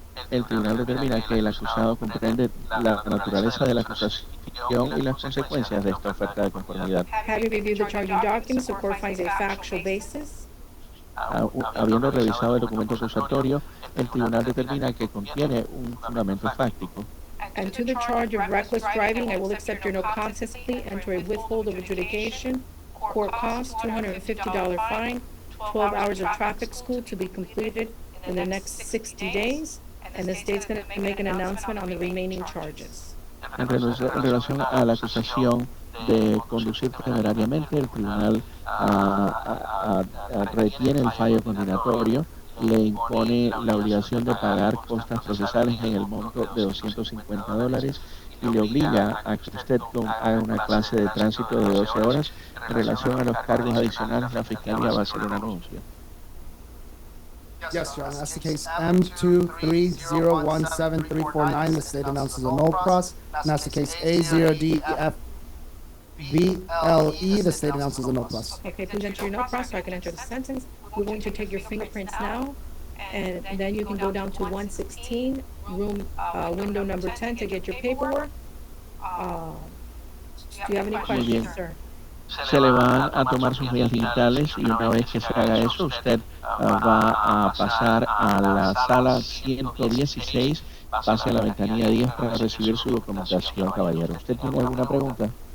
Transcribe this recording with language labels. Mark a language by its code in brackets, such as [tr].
[es] El tribunal determina que el acusado comprende la naturaleza de la acusación y las consecuencias de esta oferta de conformidad. [en] Having reviewed the charging documents, the court finds a factual basis. [es] Habiendo revisado el documento acusatorio, el tribunal determina que contiene un fundamento fáctico. [en] And to the charge of reckless driving, I will accept your no contest plea, enter a withhold of adjudication, court costs, $250 fine, 12 hours of traffic school to be completed in the next 60 days, and the state's going to make an announcement on the remaining charges. [es] En relación a la acusación de conducir temerariamente, el tribunal retiene el fallo condenatorio, le impone la obligación de pagar costas procesales en el monto de $250 y le obliga a que usted haga una clase de tránsito de 12 horas. En relación a los cargos adicionales, la Fiscalía va a hacer un anuncio. [en] Yes, Your Honor, that's the case M2301739. The state announces a no cross, and that's the case A0DFVLE. The state announces a no cross. Okay, please enter your no cross so I can enter the sentence. We're going to take your fingerprints now. And then you can go down to 116, room, window number 10 to get your paperwork. Do you have any [es] Muy bien. [en] questions, sir? [es] Se le van a tomar sus huellas digitales y una vez que se haga eso, usted va a pasar a la sala 116, pase a la ventanilla 10 para recibir su documentación, caballero. ¿Usted tiene alguna pregunta?